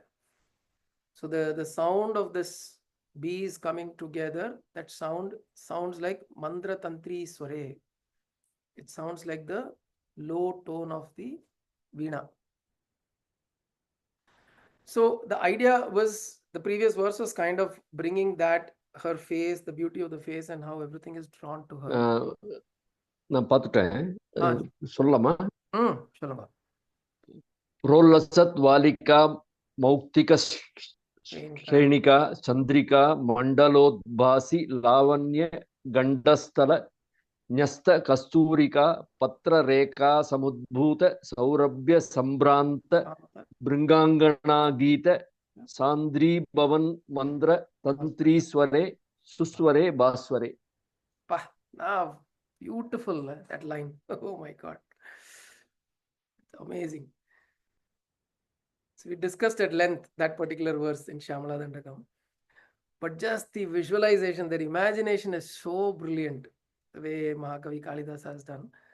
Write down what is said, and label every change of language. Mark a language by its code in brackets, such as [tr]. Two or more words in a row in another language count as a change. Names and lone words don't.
[en] So the sound of this bees coming together, that sounds like [sa] मन्द्र तन्त्री स्वरे. [en] It sounds like the low tone of the Veena. So the idea was, the previous verse was kind of bringing that, her face, the beauty of the face and how everything is drawn to her. [ta] நான் பார்த்துட்டேன். சொல்லலாமா? சொல்லுங்க. [sa] प्रोल्लसत् वालिका मौक्तिक श्रेणिका चंद्रिका मंडलोद्भासी लावण्य गंडस्थल न्यस्त कस्तूरिका पत्र रेखा समुद्भूत सौरभ्य संभ्रांत भृंगांगना गीत सांद्री भवन मंद्र तंत्री स्वरे सुस्वरे भास्वरे. [en] Beautiful, that line. Oh my God. It's amazing. So we discussed at length that particular verse in Shamala Dandakam. But just the visualization, their imagination is so brilliant, the way Mahakavi Kalidasa has done.